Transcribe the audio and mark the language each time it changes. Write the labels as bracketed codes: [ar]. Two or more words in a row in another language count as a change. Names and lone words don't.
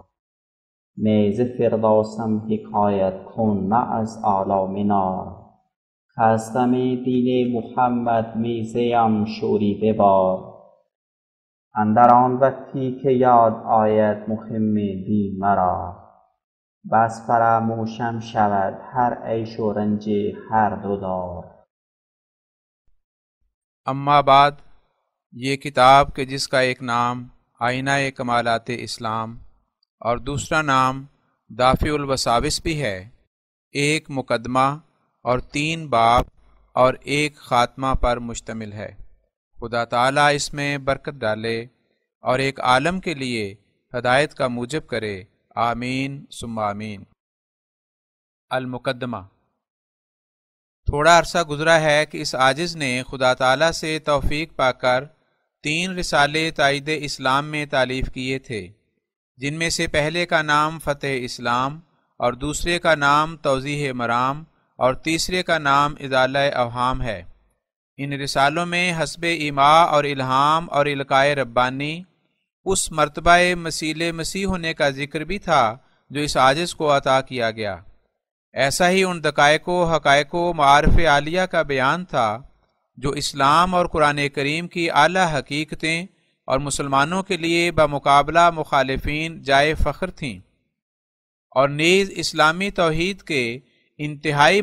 [fa] نیز فردوسم حکایت کن نه از اعلی منار، کز غم دین محمد می زیم شوری ببار. اندر آن وقتی که یاد آید مهم دین مرا، بس فراموشم شود هر عیش و رنج هر دو دار. [ar] اما بعد، [ur] یہ کتاب کہ جس کا ایک نام آئینہ کمالات اسلام اور دوسرا نام دافع الوساوس بھی ہے، ایک مقدمہ اور 3 باب اور ایک خاتمہ پر مشتمل ہے۔ خدا تعالیٰ اس میں برکت ڈالے اور ایک عالم کے لیے ہدایت کا موجب کرے، آمین ثم آمین۔ المقدمہ۔ تھوڑا عرصہ گزرا ہے کہ اس عاجز نے خدا تعالیٰ سے توفیق پا کر 3 رسالے تائید اسلام میں تالیف کیے تھے، جن میں سے پہلے کا نام فتح اسلام اور دوسرے کا نام توضیح مرام اور تیسرے کا نام ازالہ اوہام ہے۔ ان رسالوں میں حسب ایماء اور الہام اور القائے ربانی اس مرتبہ مسیل مسیح ہونے کا ذکر بھی تھا جو اس عاجز کو عطا کیا گیا۔ ایسا ہی ان دقائق و حقائق و معارف عالیہ کا بیان تھا جو اسلام اور قرآن کریم کی اعلیٰ حقیقتیں اور مسلمانوں کے لیے بمقابلہ مخالفین جائے فخر تھیں، اور نیز اسلامی توحید کے انتہائی